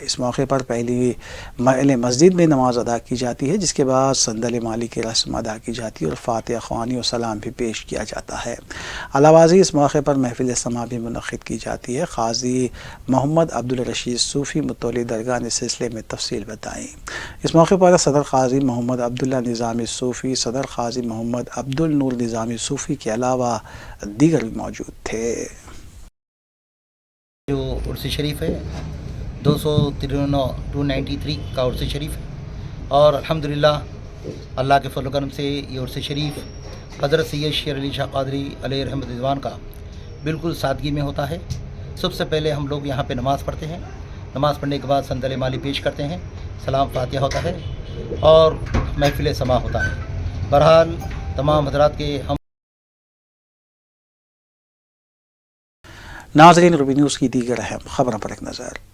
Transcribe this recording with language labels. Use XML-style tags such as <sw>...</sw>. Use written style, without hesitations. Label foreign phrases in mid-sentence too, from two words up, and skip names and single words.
<ur>اس موقع پر پہلی محل مسجد میں نماز ادا کی جاتی ہے، جس کے بعد صندل مالی کی رسم ادا کی جاتی ہے اور فاتحہ خوانی اور سلام بھی پیش کیا جاتا ہے. علاوہ ازیں اس موقع پر محفل سماع بھی منعقد کی جاتی ہے. قاضی محمد عبد الرشید صوفی متولی درگاہ نے سلسلے میں تفصیل بتائی. اس موقع پر صدر قاضی محمد عبداللہ نظامی صوفی، صدر قاضی محمد عبد النور نظامی صوفی کے علاوہ دیگر بھی موجود تھے. جو عرس شریف ہے 293 کا عرس شریف ہے اور الحمدللہ اللہ کے فضل کرم سے یہ عرس شریف حضرت سید شیر علی شاہ قادری علیہ رحمت رضوان کا بالکل سادگی میں ہوتا ہے. سب سے پہلے ہم لوگ یہاں پہ نماز پڑھتے ہیں۔ نماز پڑھنے کے بعد صندل مالی پیش کرتے ہیں، سلام فاتحہ ہوتا ہے اور محفل سماع ہوتا ہے. بہرحال تمام حضرات کے ہم ناظرین، روبی نیوز کی دیگر اہم خبروں پر ایک نظر.</ur>